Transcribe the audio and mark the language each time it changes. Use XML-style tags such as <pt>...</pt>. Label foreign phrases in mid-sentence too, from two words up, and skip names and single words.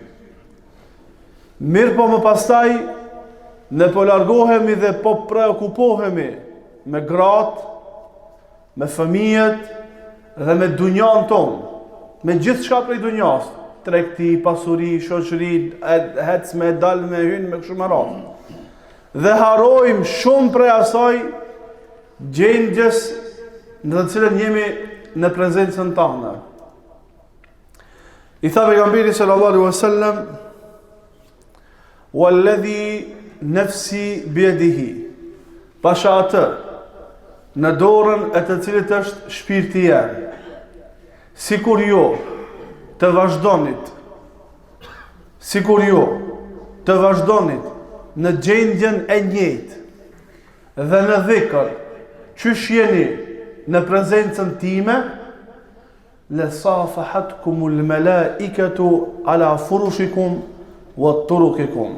<sq>Mirë po më pastaj, ne po largohemi dhe po preokupohemi me gratë, me fëmijët dhe me dunjan tonë, me gjithë shka prej dunjas, tregti, pasuri, shoqëri, hec me dal me hyn me kështu me radhë. Dhe harojmë shumë prej asaj gjendjes në të cilën jemi në prezencën tënde. I tha pejgamberi</sq> <ar>صلى الله عليه وسلم والذي نفسي بيده",</ar> <sq>pasha atë në dorën e të cilit është shpirti jam, sikur jo të vazhdonit, në gjendjen e njëjtë dhe në dhikr, qysh jeni në prezencën time,</sq> <ar>لصافحتكم الملائكة على فرشكم وطرقكم.</ar>